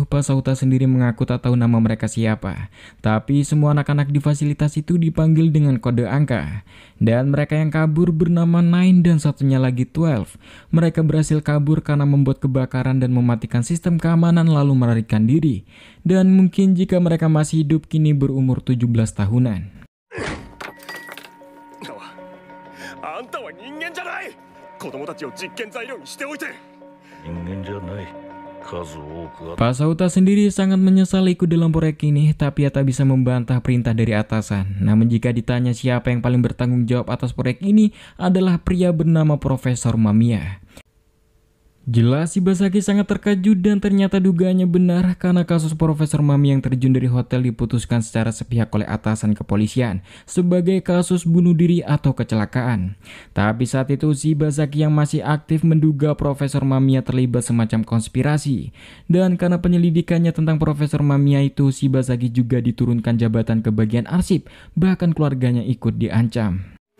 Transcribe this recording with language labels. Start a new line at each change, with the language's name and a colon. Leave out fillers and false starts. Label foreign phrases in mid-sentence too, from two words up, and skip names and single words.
Indonesian: Pak Sauta sendiri mengaku tak tahu nama mereka siapa. Tapi semua anak-anak di fasilitas itu dipanggil dengan kode angka. Dan mereka yang kabur bernama 9 dan satunya lagi 12. Mereka berhasil kabur karena membuat kebakaran dan mematikan sistem keamanan lalu melarikan diri. Dan mungkin jika mereka masih hidup kini berumur 17 tahunan.
Japanese: あんたは人間じゃない。子供たちを実験材料にしておいて。人間じゃない。数多くあった。
Indonesian: Pak Sauta sendiri sangat menyesal ikut dalam proyek ini, tapi ia tak bisa membantah perintah dari atasan. Namun jika ditanya siapa yang paling bertanggung jawab atas proyek ini, adalah pria bernama Profesor Mamiya. Jelas Shibazaki sangat terkejut dan ternyata dugaannya benar karena kasus Profesor Mami yang terjun dari hotel diputuskan secara sepihak oleh atasan kepolisian sebagai kasus bunuh diri atau kecelakaan. Tapi saat itu Shibazaki yang masih aktif menduga Profesor Mamiya terlibat semacam konspirasi. Dan karena penyelidikannya tentang Profesor Mamiya itu, Shibazaki juga diturunkan jabatan ke bagian arsip, bahkan keluarganya ikut diancam.